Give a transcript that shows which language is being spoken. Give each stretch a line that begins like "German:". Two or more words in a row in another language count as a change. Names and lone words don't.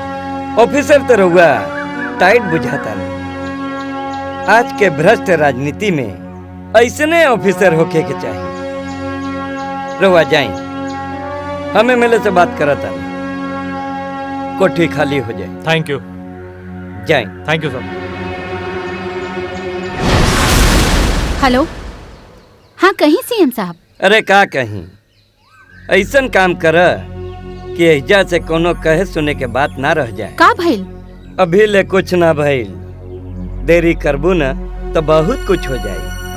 Bhojpuri: ऑफिसर तो रहुआ टाइट बुझाता नहीं। आज के भ्रष्ट राजनीति में ऐसने ऑफिसर होके के चाहिए। रहुआ जाए, हम एमएलए से बात करता नहीं, कोठी खाली हो जाए।
English: Thank you.
Bhojpuri: जाए।
English: Thank you sir.
Bhojpuri: हेलो। हाँ, कहीं सीएम साहब? अरे का कहीं, ऐसन काम कर कि एजा से कोनो कहे सुने के बात ना रह जाए। का भइल? अभी ले कुछ ना भइल, देरी करबू ना तो बहुत कुछ हो जाए।